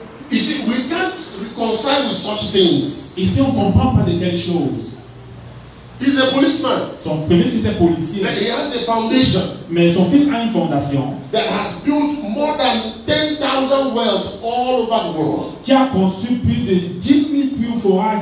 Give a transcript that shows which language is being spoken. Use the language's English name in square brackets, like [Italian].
[English] You see, we can't reconcile with such things. [French] Ici, on ne comprend pas de telles choses. [English] He's a policeman. [French] Son premier fils est policier. [English] But he has a foundation [French] Mais son fils a une fondation [English] that has built more than 10,000 wells all over the world. [French] qui a construit plus de 10 000 puits forages dans